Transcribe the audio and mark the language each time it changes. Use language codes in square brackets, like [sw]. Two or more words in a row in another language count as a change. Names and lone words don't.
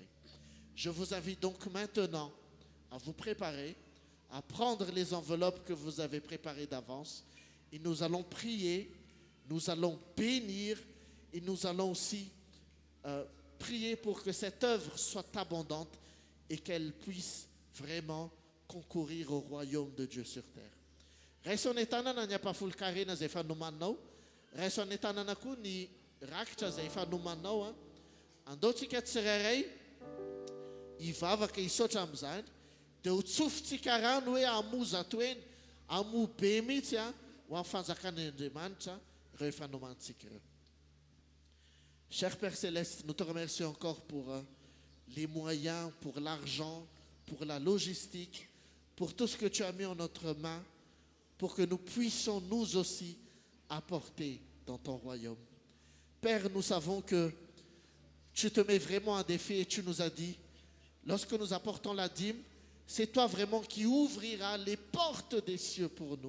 [fr] Je vous invite donc maintenant à vous préparer, à prendre les enveloppes que vous avez préparées d'avance et nous allons prier, nous allons bénir et nous allons aussi prier pour que cette œuvre soit abondante et qu'elle puisse vraiment concourir au royaume de Dieu sur terre. [mg] Raiso ny tanana ny ampahafolo-karena izay fanomanao, raiso ny tanana koa ny rakitra izay fanomanao. Andaontsika tsirairay hivavaka hisaotra amin'izany, dia ho tsofintsika rano hoe hamoza toeny, hamoa be mihitsy ho amin'ny fanjakan'Andriamanitra ireo fanomantsika ireo. [fr] Cher Père Céleste, nous te remercions encore pour les moyens, pour l'argent, pour la logistique, pour tout ce que tu as mis en notre main, pour que nous puissions nous aussi apporter dans ton royaume. Père, nous savons que tu te mets vraiment un défi et tu nous as dit, lorsque nous apportons la dîme, c'est toi vraiment qui ouvriras les portes des cieux pour nous.